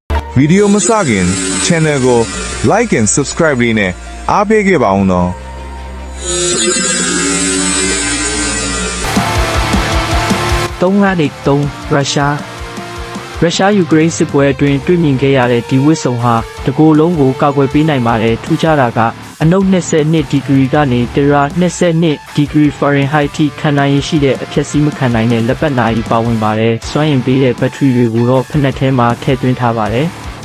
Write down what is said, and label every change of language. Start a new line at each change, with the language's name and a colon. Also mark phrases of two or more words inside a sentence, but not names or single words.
Burmese: video မစခင် channel ကို
English: like and subscribe
Burmese: လေးနဲ့အားပေးခဲ့ပါဦးနော် 3-3 ရုရှားယူကရိန်းစစ်ပွဲအတွင်းတွေ့မြင်ခဲ့ရတဲ့ဒီဝစ်စုံဟာတကိုယ်လုံးကိုကာကွယ်ပေးနိုင်ပါတယ်ထူးခြားတာကအနုတ်22ဒီဂရီကနေတရာ22ဒီဂရီဖာရင်ဟိုက်ထိခံနိုင်ရရှိတဲ့အဖြက်စီးမခံနိုင်တဲ့လက်ပတ်နာရီပါဝင်ပါတယ်စွမ်းအင်ပေးတဲ့ဘက်ထရီတွေကိုတော့ဖက်နှက်ထဲမှာထည့်သွင်းထားပါတယ်